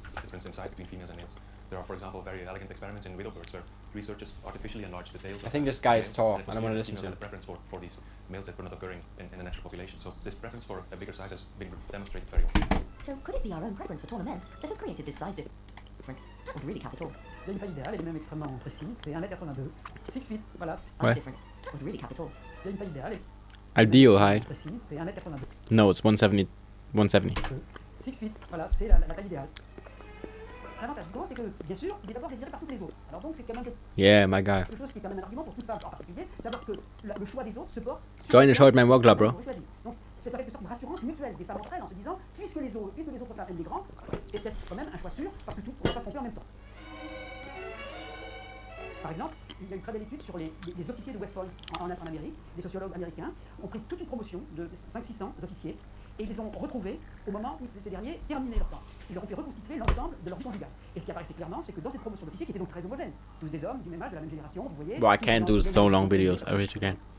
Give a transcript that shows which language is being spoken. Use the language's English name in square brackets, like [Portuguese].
[English] Difference in size between females and males. There are, for example, very elegant experiments in widowbirds where researchers artificially enlarge the tails. I think this guy is tall. I don't want to listen to him. A preference for these males that were not occurring in the natural population. So this preference for a bigger size has been demonstrated very often. So could it be our own preference for taller men that has created this size difference? Would really cap it all? [French] Il y a une taille idéale, elle est même extrêmement précise, c'est 1m82. [English] 6 feet, voilà. [French] Ouais. [English] Difference would really cap it all. [French] Il y a une taille idéale. [English] Ideal height. [French] Précise, c'est 1m82. [English] No, it's 170. 170. 6 feet, [French] voilà, c'est la taille idéale. L'avantage du gros, c'est que, bien sûr, il est d'abord désiré par toutes les autres. Alors donc, c'est quand même [English] Yeah, my guy. [French] quelque chose qui est quand même un argument pour toute femme en particulier, savoir que le choix des autres se porte sur [English] Join the Short Man World Club, bro. [French] Donc, c'est en quelque sorte une rassurance mutuelle des femmes entre elles en se disant, puisque les autres femmes aiment les grands, c'est peut-être quand même un choix sûr, parce que tout, on ne va pas se tromper en même temps. Par exemple, il y a une très belle étude sur les officiers de West Point en Amérique. Des sociologues américains ont pris toute une promotion de 500-600 officiers et ils les ont retrouvés au moment où ces derniers terminaient leur temps. Ils leur ont fait reconstituer l'ensemble de leur vie conjugale. Et ce qui apparaissait clairement, c'est que dans cette promotion d'officiers, qui était donc très homogène, tous des hommes du même âge, de la même génération, vous voyez... [English] Well, I can't do so long videos. I wish you can.